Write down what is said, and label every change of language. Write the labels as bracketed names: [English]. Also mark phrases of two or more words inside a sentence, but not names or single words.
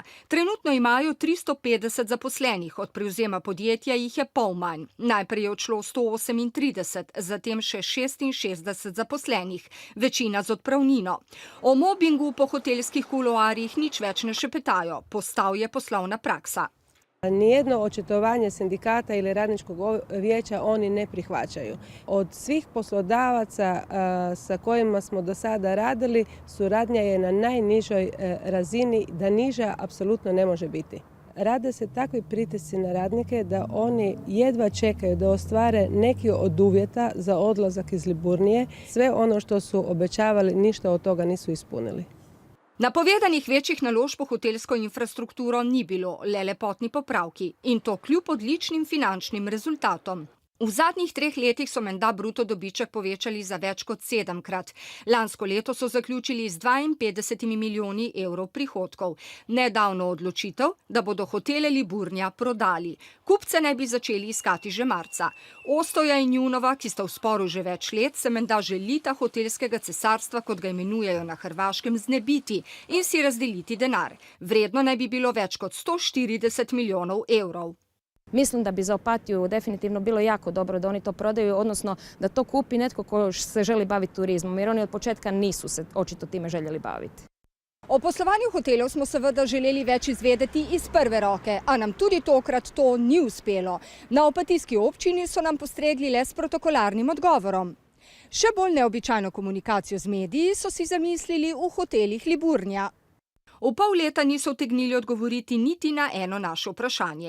[Slovenian] Trenutno imajo 350 zaposlenih, od prevzema podjetja jih je pol manj. Najprej je odšlo 138, zatem še 66 zaposlenih, večina z odpravnino. O mobingu po hotelskih kuloarjih nič več ne šepetajo, postal je poslovna praksa. [Croatian] Nijedno očitovanje sindikata ili radničkog vijeća oni ne prihvaćaju. Od svih poslodavaca sa kojima smo do sada radili, suradnja je na najnižoj razini, da niža apsolutno ne može biti. Rade se takvi pritisci na radnike da oni jedva čekaju da ostvare neki od uvjeta za odlazak iz Liburnije. Sve ono što su obećavali, ništa od toga nisu ispunili. [Slovenian] Napovedanih večjih naložb v hotelsko infrastrukturo ni bilo, le lepotni popravki, in to kljub odličnim finančnim rezultatom. V zadnjih 3 letih so menda bruto dobiček povečali za več kot 7-krat. Lansko leto so zaključili z 52 milijoni evrov prihodkov. Nedavno odločitev, da bodo hotele Liburnija prodali. Kupce naj bi začeli iskati že marca. Ostoja in Junova, ki sta v sporu že več let, se menda želita hotelskega cesarstva, kot ga imenujejo na Hrvaškem, znebiti in si razdeliti denar. Vredno naj bi bilo več kot 140 milijonov evrov. [Croatian] Mislim da bi za Opatiju definitivno bilo jako dobro da oni to prodaju, odnosno da to kupi netko ko se želi baviti turizmom, jer oni od početka nisu se očito time željeli baviti. [Slovenian] O poslovanju hotelov smo seveda želeli več izvedeti iz prve roke, a nam tudi tokrat to ni uspelo. Na opatijski občini so nam postregli le s protokolarnim odgovorom. Še bolj neobičajno komunikacijo z mediji so si zamislili v hotelih Liburnija. V pol leta niso utegnili odgovoriti niti na eno naše vprašanje.